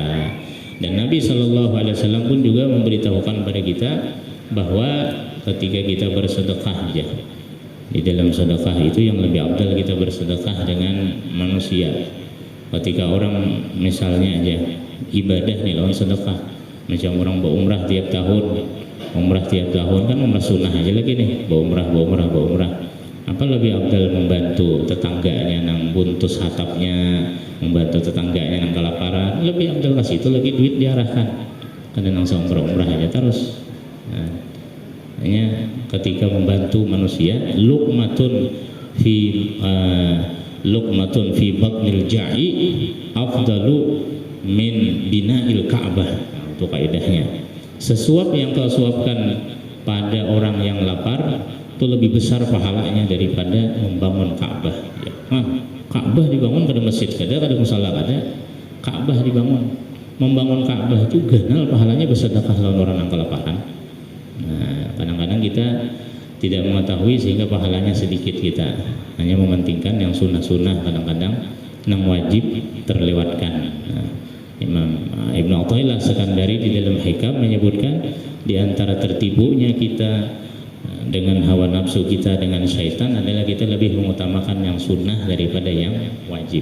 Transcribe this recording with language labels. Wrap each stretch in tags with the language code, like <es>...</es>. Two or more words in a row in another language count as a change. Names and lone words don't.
<id>Dan Nabi SAW pun juga memberitahukan kepada kita bahwa ketika kita bersedekah aja, di dalam sedekah itu yang lebih afdal kita bersedekah dengan manusia. Ketika orang misalnya aja ibadah nih lawan sedekah, macam orang berumrah tiap tahun, kan umrah sunnah aja lagi nih, berumrah.</id> <bjn>Apa lebih afdal membantu tetangganya nang buntus hatapnya, membantu tetangganya nang kelaparan, lebih afdal kasih itu lagi duit diarahkan karena nang umrah aja terus.</bjn> <id>Nah, hanya ketika membantu manusia,</id> <ar>luqmatun fi batnil ja'i afdalu min bina'il Ka'bah.</ar> <id>Nah, itu kaidahnya. Sesuap yang kau suapkan pada orang yang lapar itu lebih besar pahalanya daripada membangun Ka'bah. Ya.</id> <bjn>Nah, Ka'bah dibangun kada masjid kada musala kada, Ka'bah dibangun. Membangun Ka'bah itu ganal pahalanya bersedekah lawan orang yang kelaparan.</bjn> <id>Nah, kadang-kadang kita tidak mengetahui sehingga pahalanya sedikit, kita hanya mementingkan yang sunnah-sunnah, kadang-kadang yang wajib terlewatkan. Nah, Imam Ibn Athaillah Sekandari di dalam Hikam menyebutkan di antara tertipunya kita dengan hawa nafsu kita dengan syaitan adalah kita lebih mengutamakan yang sunnah daripada yang wajib.</id>